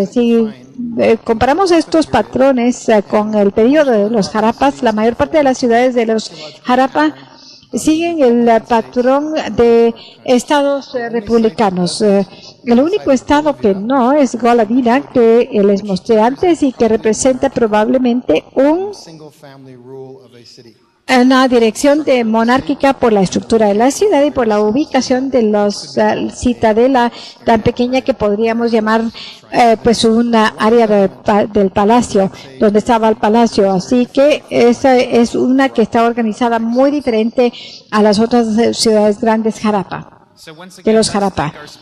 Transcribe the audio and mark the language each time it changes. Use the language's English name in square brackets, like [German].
[Spanish] Si comparamos estos patrones con el periodo de los Jarapas, la mayor parte de las ciudades de los Jarapa siguen el patrón de estados republicanos. El único estado que no es Goladina, que les mostré antes y que representa probablemente [English] single family rule of a city. [Spanish] una dirección de monárquica por la estructura de la ciudad y por la ubicación de los citadela tan pequeña que podríamos llamar pues una área del palacio, donde estaba el palacio. Así que esa es una que está organizada muy diferente a las otras ciudades grandes Jarapa. De los Jarapa.